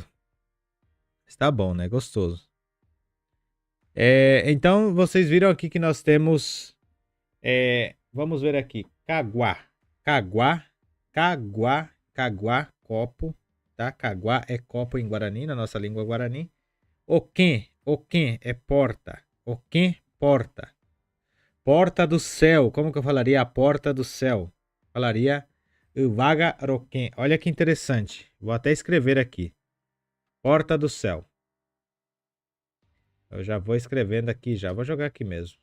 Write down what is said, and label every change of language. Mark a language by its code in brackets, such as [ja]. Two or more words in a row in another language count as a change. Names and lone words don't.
[pt] Está bom, né? Gostoso. Então, vocês viram aqui que nós temos... vamos ver aqui. [gn] Caguá. Caguá. Caguá. Caguá. [pt] Copo. Tá? Caguá é copo em Guarani, na nossa língua Guarani. Oquém. Oquém é porta. Oquém, porta. Porta do céu. Como que eu falaria a porta do céu? Falaria [gn] Uvaga Roquém. [pt] Olha que interessante. Vou até escrever aqui. Porta do céu. Eu já vou escrevendo aqui, já vou jogar aqui mesmo.